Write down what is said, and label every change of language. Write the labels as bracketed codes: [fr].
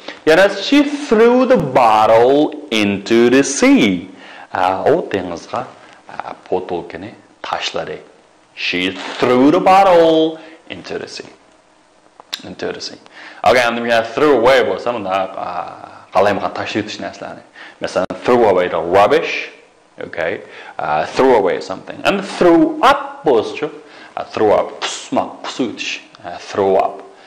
[en] Yana she threw the bottle into the sea. [uz] O dengizga botolkani tashladi. [en] She threw the bottle into the sea. Okay, and we have threw away [uz] bo'lsa, unda qalayman tashlatish narsalarni. [en] Masalan, throw away the rubbish. Okay, throw away something. And throw up [uz] bo'lsa, [en] throw up, [uz] qusmoq, qusutish. [en] Throw up.